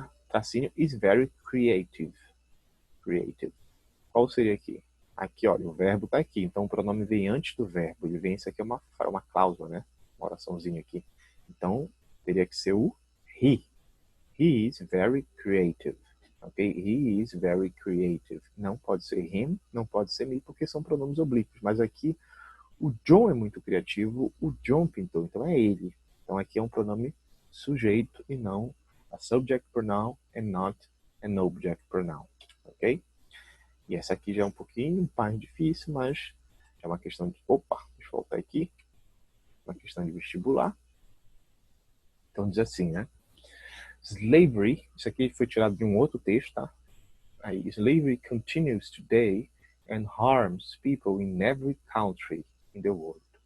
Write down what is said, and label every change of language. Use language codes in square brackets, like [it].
[en] Tracinho is very creative. [pt] Creative. Qual seria aqui? Aqui, olha, o verbo está aqui. Então, o pronome vem antes do verbo. Ele vem, isso aqui é uma cláusula, né? Uma oraçãozinha aqui. Então, teria que ser o he. [en] He is very creative. Ok? He is very creative. [pt] Não pode ser him, não pode ser me, porque são pronomes oblíquos. Mas aqui, o John é muito criativo, o John pintou, então é ele. Então aqui é um pronome sujeito e não [en] a subject pronoun and not an object pronoun. [pt] Ok? E essa aqui já é um pouquinho mais difícil, mas é uma questão de... Opa, deixa eu voltar aqui. Uma questão de vestibular. Então diz assim, né? Slavery, isso aqui foi tirado de um outro texto, tá? [en] Aí, slavery continues today and harms people in every country in the world.